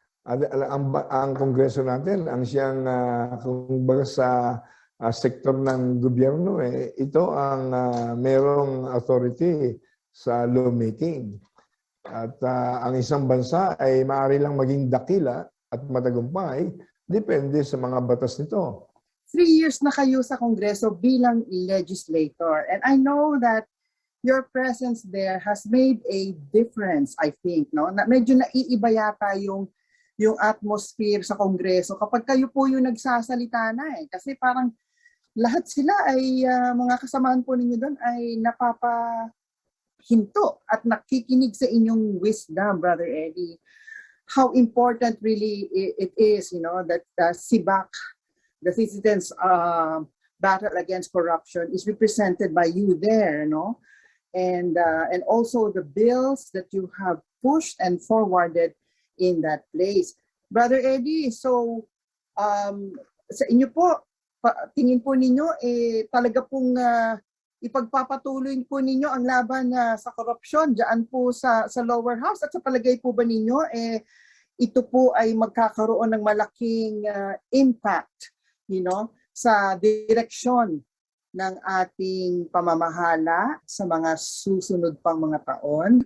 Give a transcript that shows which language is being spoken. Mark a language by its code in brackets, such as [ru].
[tl] Ang Kongreso natin, ang siyang, kumbaga sa sektor ng gobyerno, ito ang merong authority sa lawmaking. At ang isang bansa ay maaari lang maging dakila at matagumpay, depende sa mga batas nito. 3 years na kayo sa Kongreso bilang legislator. [en] And I know that your presence there has made a difference, I think. [tl] No? Medyo naiiba yata yung atmosphere sa Kongreso kapag kayo po yung nagsasalita na . Kasi parang lahat sila ay, mga kasamahan po ninyo doon ay napapahinto at nakikinig sa inyong wisdom, Brother Eddie. [en] how important really it is, that SIBAC, the Citizens Battle Against Corruption, is represented by you there, and also the bills that you have pushed and forwarded in that place. [tl] Brother Eddie, so sa inyo po, tingin po ninyo, talaga pong ipagpapatuloy po ninyo ang laban sa korupsyon diyan po sa lower house, at sa palagay po ba ninyo ito po ay magkakaroon ng malaking impact sa direksyon ng ating pamamahala sa mga susunod pang mga taon?